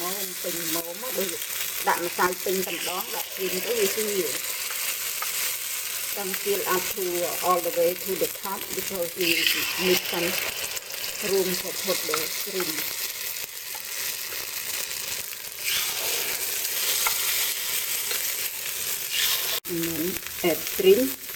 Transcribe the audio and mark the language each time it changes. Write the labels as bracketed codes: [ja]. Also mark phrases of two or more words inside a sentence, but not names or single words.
[km] មពេញល្មមមកដូចដាក់ម្សៅពេញតែម្ដងដាក់គ្រីមទៅវាស៊ី [en] Don't fill up to all the way to the top because we need some room to put the shrimp. And then add shrimp.